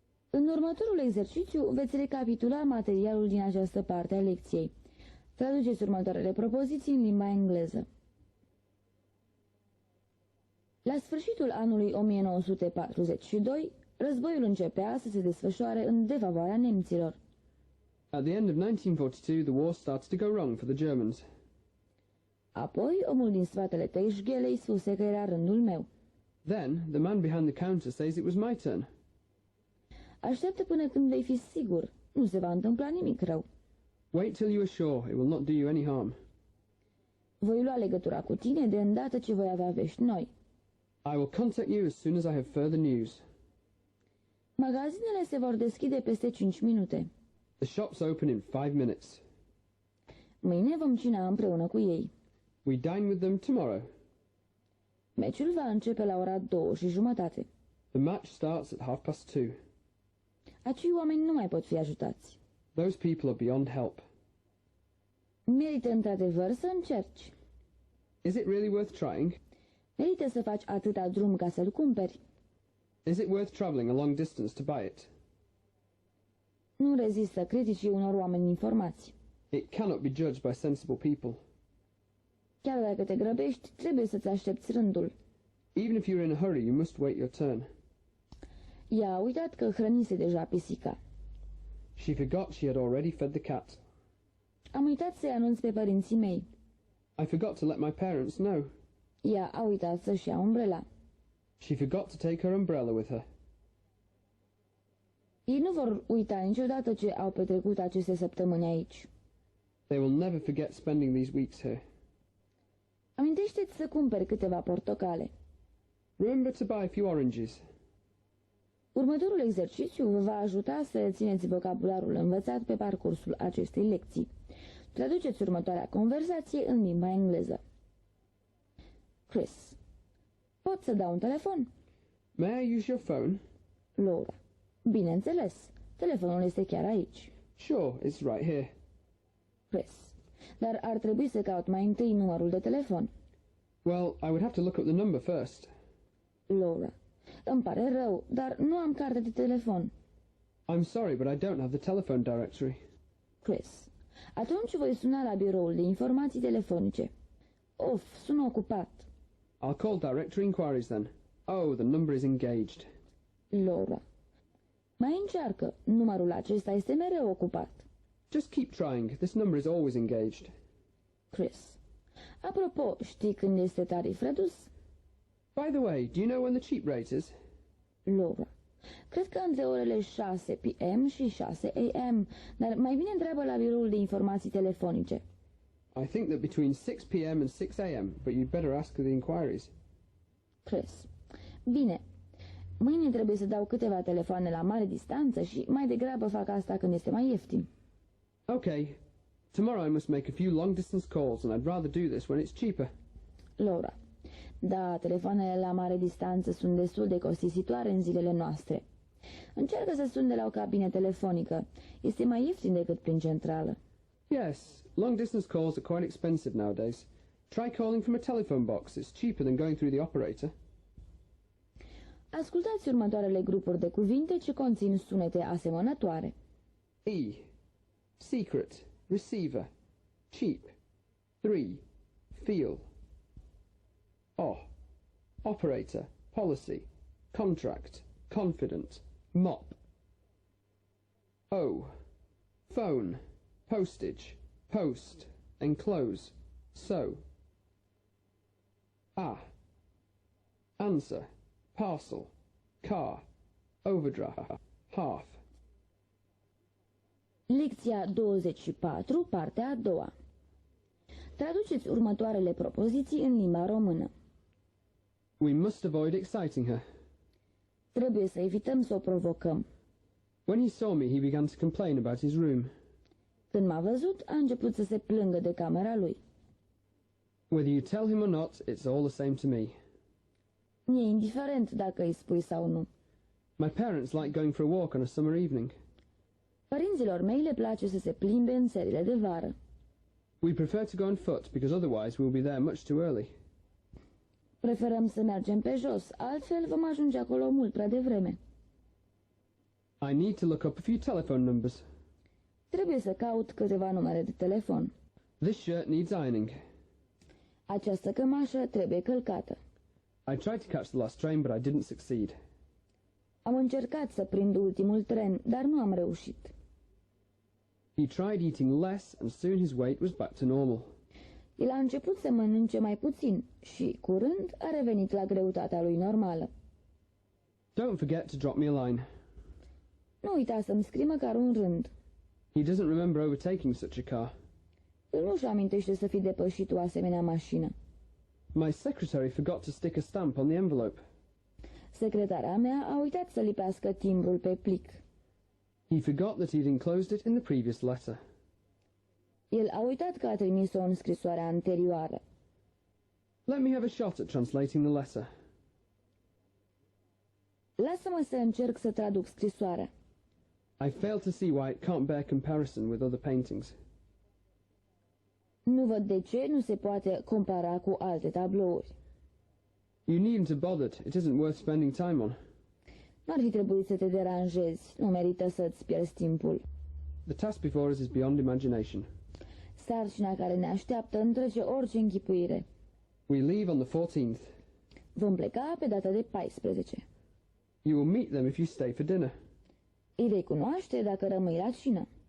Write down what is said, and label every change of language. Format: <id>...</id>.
<ro>În următorul exercițiu veți recapitula materialul din această parte a lecției. Traduceți următoarele propoziții în limba engleză. La sfârșitul anului 1942, războiul începea să se desfășoare în defavoarea nemților.</ro> <en>At the end of 1942, the war started to go wrong for the Germans.</en> <ro>Apoi, omul din spatele teșghelei spuse că era rândul meu.</ro> <en>Then, the man behind the counter says it was my turn.</en> <ro>Așteaptă până când vei fi sigur. Nu se va întâmpla nimic rău.</ro> <en>Wait till you are sure it will not do you any harm.</en> <ro>Voi lua legătura cu tine de îndată ce voi avea vești noi.</ro> <en>I will contact you as soon as I have further news.</en> <ro>Magazinele se vor deschide peste 5 minute.</ro> <en>The shops open in 5 minutes.</en> <ro>Mâine vom cina împreună cu ei.</ro> <en>We dine with them tomorrow.</en> <ro>Meciul va începe la ora 2:30.</ro> <en>The match starts at 2:30.</en> <ro>Acei oameni nu mai pot fi ajutați.</ro> <en>Those people are beyond help.</en> <ro>Merită într-adevăr să încerci.</ro> <en>Is it really worth trying?</en> <ro>Merită să faci atâta drum ca să-l cumperi.</ro> <en>Is it worth travelling a long distance to buy it?</en> <ro>Nu rezistă criticii unor oameni informați.</ro> <en>It cannot be judged by sensible people.</en> <ro>Chiar dacă te grăbești, trebuie să-ți aștepți rândul.</ro> <en>Even if you're in a hurry, you must wait your turn.</en> <ro>Ea a uitat că hrănise deja pisica.</ro> <en>She forgot she had already fed the cat.</en> <ro>Am uitat să-i anunț pe părinții mei.</ro> <en>I forgot to let my parents know.</en> <ro>Ea a uitat să-și ia umbrela.</ro> <en>She forgot to take her umbrella with her.</en> <ro>Ei nu vor uita niciodată ce au petrecut aceste săptămâni aici.</ro> <en>They will never forget spending these weeks here.</en> <ro>Amintește-ți să cumperi câteva portocale.</ro> <en>Remember to buy a few oranges.</en> <ro>Următorul exercițiu vă va ajuta să țineți vocabularul învățat pe parcursul acestei lecții. Traduceți următoarea conversație în limba engleză. Chris: pot să dau un telefon?</ro> <en>May I use your phone?</en> <ro>Laura: bineînțeles, telefonul este chiar aici.</ro> <en>Sure, it's right here.</en> <ro>Chris: dar ar trebui să caut mai întâi numărul de telefon.</ro> <en>Well, I would have to look up the number first.</en> <ro>Laura: îmi pare rău, dar nu am carte de telefon.</ro> <en>I'm sorry, but I don't have the telephone directory.</en> <ro>Chris: atunci voi suna la biroul de informații telefonice. Of, sunt ocupat.</ro> <en>I'll call directory inquiries then. Oh, the number is engaged.</en> <ro>Laura: mai încearcă, numărul acesta este mereu ocupat.</ro> <en>Just keep trying. This number is always engaged.</en> <ro>Chris: apropo, știi când este tarif redus?</ro> <en>By the way, do you know when the cheap rate is?</en> <ro>Laura: cred că între orele 6 p.m. și 6 a.m., dar mai bine întreabă la biroul de informații telefonice.</ro> <en>I think that between 6 p.m. and 6 a.m., but you'd better ask the inquiries.</en> <ro>Chris: bine, mâine trebuie să dau câteva telefoane la mare distanță și mai degrabă fac asta când este mai ieftin.</ro> <en>Okay. Tomorrow I must make a few long-distance calls, and I'd rather do this when it's cheaper.</en> <ro>Laura: da, telefoanele la mare distanță sunt destul de costisitoare în zilele noastre. Încearcă să suni de la o cabină telefonică. Este mai ieftin decât prin centrală.</ro> <en>Yes, long-distance calls are quite expensive nowadays. Try calling from a telephone box. It's cheaper than going through the operator.</en> <ro>Ascultați următoarele grupuri de cuvinte ce conțin sunete asemănătoare.</ro> <en>E. Secret. Receiver. Cheap. 3. Feel. O. Operator. Policy. Contract. Confident. Mop. O. Phone. Postage. Post. Enclose. So. A. Answer. Parcel. Car. Overdraft. Half.</en> <ro>Lecția 24, partea a doua. Traduceți următoarele propoziții în limba română.</ro> <en>We must avoid exciting her.</en> <ro>Trebuie să evităm să o provocăm.</ro> <en>When he saw me, he began to complain about his room.</en> <ro>Când m-a văzut, a început să se plângă de camera lui.</ro> <en>Whether you tell him or not, it's all the same to me.</en> <ro>Mi-e indiferent dacă îi spui sau nu.</ro> <en>My parents like going for a walk on a summer evening.</en> <ro>Părinților mei le place să se plimbe în serile de vară.</ro> <en>We prefer to go on foot because otherwise we'll be there much too early.</en> <ro>Preferăm să mergem pe jos, altfel vom ajunge acolo mult prea devreme.</ro> <en>I need to look up a few telephone numbers.</en> <ro>Trebuie să caut câteva numere de telefon.</ro> <en>This shirt needs ironing.</en> <ro>Această cămașă trebuie călcată.</ro> <en>I tried to catch the last train, but I didn't succeed.</en> <ro>Am încercat să prind ultimul tren, dar nu am reușit.</ro> <en>He tried eating less, and soon his weight was back to normal.</en> <ro>El a început să mănânce mai puțin și, curând, a revenit la greutatea lui normală.</ro> <en>Don't forget to drop me a line.</en> <ro>Nu uita să-mi scrii măcar un rând.</ro> <en>He doesn't remember overtaking such a car.</en> <ro>El nu-și amintește să fi depășit o asemenea mașină.</ro> <en>My secretary forgot to stick a stamp on the envelope.</en> <ro>Secretara mea a uitat să lipească timbrul pe plic.</ro> <en>He forgot that he'd enclosed it in the previous letter.</en> <ro>El a uitat că a trimis-o în scrisoarea anterioară.</ro> <en>Let me have a shot at translating the letter.</en> <ro>Lasă-mă să încerc să traduc scrisoarea.</ro> <en>I fail to see why it can't bear comparison with other paintings.</en> <ro>Nu văd de ce nu se poate compara cu alte tablouri.</ro> <en>You needn't have bothered. It isn't worth spending time on.</en> <ro>Nu ar fi trebuit să te deranjezi. Nu merită să-ți pierzi timpul.</ro> <en>The task before us is beyond imagination.</en> <ro>Sarcina care ne așteaptă întrece orice închipuire.</ro> <en>We leave on the 14th.</en> <ro>Vom pleca pe data de 14.</ro> <en>You will meet them if you stay for dinner.</en> <ro>Îi vei cunoaște dacă rămâi la cină.</ro>